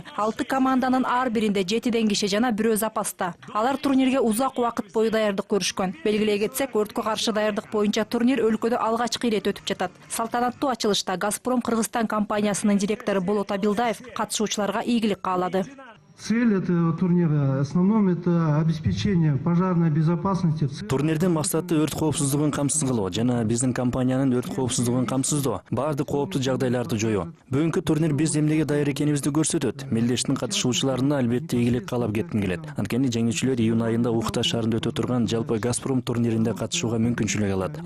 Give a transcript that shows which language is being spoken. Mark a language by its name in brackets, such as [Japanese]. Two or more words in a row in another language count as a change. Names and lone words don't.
[Kyrgyz] 6 команданын ар биринде 7 киши жана бирөө запаста. Алар турнирге узак убакыт бою даярдык көрүшкөн. Белгилей кетсек, өрткө каршы даярдык боюнча турнир өлкөдө алгачкы ирет өтүп жатат. Салтанаттуу ачылышта Газпром Кыргызстан компаниясынын директору Болот Абилдаев катышуучуларга ийгилик каалады. [Russian] Цель этого турнира в основном это обеспечение пожарной безопасности. [Kyrgyz] Турнирдин максаты өрт коопсуздугун камсыз кылуу жана биздин компаниянын өрт коопсуздугун камсыздоо, баардык кооптуу жагдайларды жоюу. Бүгүнкү турнир биз эмнеге даяр экенибизди көрсөтөт. Мелдештин катышуучуларына албетте ийгилик каалап кетким келет. Анткени жеңүүчүлөр июнь айында Ухта шаарында өтө турган жалпы Газпром турниринде катышууга мүмкүнчүлүк алат.